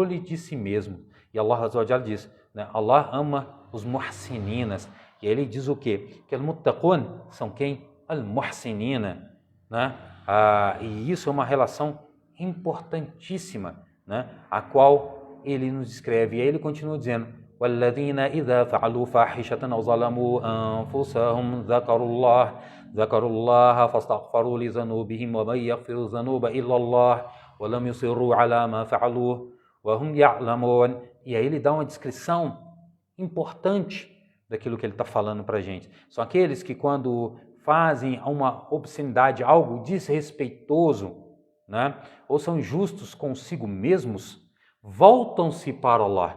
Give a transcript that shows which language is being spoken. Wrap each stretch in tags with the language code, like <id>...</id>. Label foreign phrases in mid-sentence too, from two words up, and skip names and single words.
<pt>E</pt> <ar>الله عز وجل</ar> <pt>diz: né? Allah ama os muhsininas. E ele diz o quê? Que al-muttaqun são quem? Al-muhsinina, né? E isso é uma relação importantíssima, né? A qual ele nos descreve. E aí ele continua dizendo:</pt> <ar>وَالَّذِينَ إِذَا فَعَلُوا فَاحِشَةً أَوْ ظَلَمُوا أَنفُسَهُمْ ذكروا الله فاستغفروا لذنوبهم ومن يغفر الذنوب إلا الله ولم يصروا على ما فعلوا وهم يعلمون.</ar> <pt>E aí ele dá uma descrição importante daquilo que ele está falando para a gente. São aqueles que quando fazem uma obscenidade, algo desrespeitoso, né, ou são injustos consigo mesmos, voltam-se para Allah.</pt>